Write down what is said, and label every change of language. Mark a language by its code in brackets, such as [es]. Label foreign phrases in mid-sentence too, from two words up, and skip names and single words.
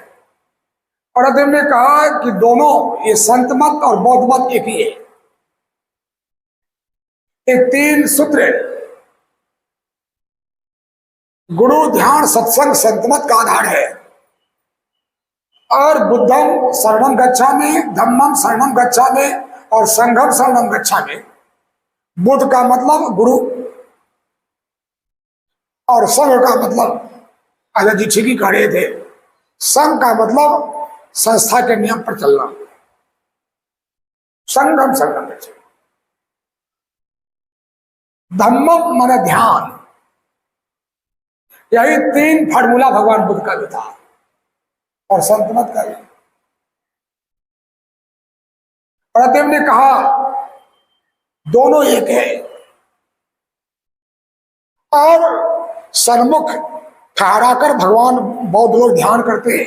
[hi] और अरहदेव ने कहा कि दोनों, ये संत मत और बौद्ध मत एक ही है। ये तीन सूत्र गुरु, ध्यान, सत्संग, संत मत का आधार है। [pi] और बुद्धम शरणम गच्छामि, धम्मम शरणम गच्छामि और संघम शरणम गच्छामि। [hi] बुद्ध का मतलब गुरु और संघ का मतलब आचार्य जी ठीक ही कह रहे थे, संघ का मतलब संस्था के नियम पर चलना। [pi] संघम शरणम गच्छामि। [hi] धम्मम माने ध्यान। यही तीन फार्मूला भगवान बुद्ध का भी था और संत मत का भी। अरहदेव ने कहा दोनों एक है। और सन्मुख ठहराकर भगवान बौद्ध लोग ध्यान करते हैं।